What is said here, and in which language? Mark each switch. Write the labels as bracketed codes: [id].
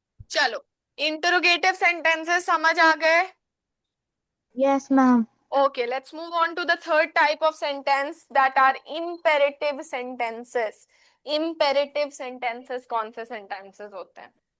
[hi] चलो, interrogative sentences समझ आ गए? [en] Yes, ma'am. Okay, let's move on to the third type of sentence that are imperative sentences. [hi] Imperative sentences कौन से sentences होते हैं?